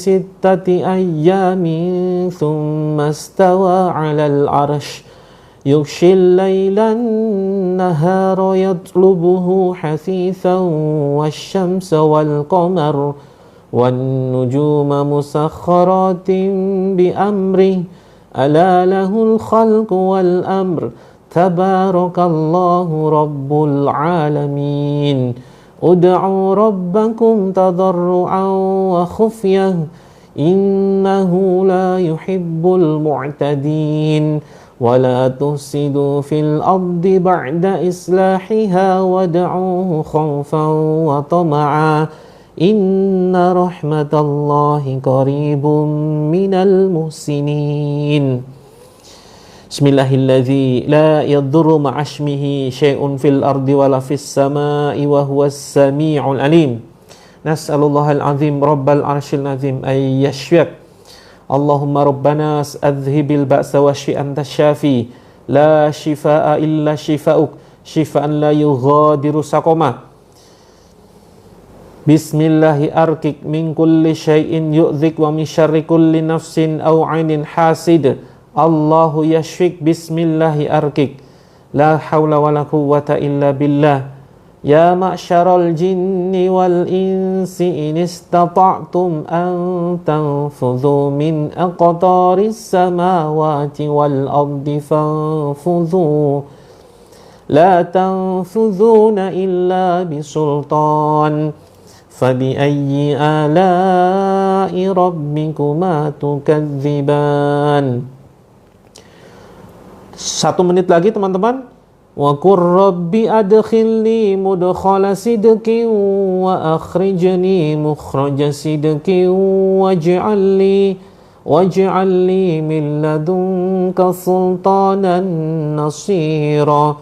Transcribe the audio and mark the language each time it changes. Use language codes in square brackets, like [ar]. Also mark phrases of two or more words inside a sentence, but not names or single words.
[ar] 6 أيام ثم استوى على العرش يغشي الليل النهار يطلبه حثيثا والشمس والقمر والنجوم مسخرات بأمره ألا له الخلق والأمر تبارك الله رب العالمين. ادعوا ربكم تضرعا وخفية إنه لا يحب المعتدين. ولا تفسدوا في الأرض بعد إصلاحها وادعوه خوفا وطمعا إن رحمة الله قريب من المحسنين. بسم الله الذي لا يضر مع اسمه شيء في الأرض ولا في السماء وهو السميع العليم. نسأل الله العظيم رب العرش العظيم أن يشفيك. اللهم ربنا أذهب البأس وأنت الشافي لا شفاء إلا شفاؤك شفاء لا يغادر سقما. بسم الله أرقيك من كل شيء يؤذيك ومن شر كل نفس أو عين حاسد. الله يشفيك بسم الله أرقيك. لا حول ولا قوة إلا بالله يا معشر الجن والإنس إن استطعتم أن تنفذوا من أقطار السماوات والأرض فانفذوا. لا تنفذون إلا بسلطان. فبأي آلاء ربكما تكذبان. [id] 1 menit lagi teman-teman. [ar] وقل رب أدخلني مدخل صدق وأخرجني مخرج صدق واجعل لي من لدنك سلطانا نصيرا.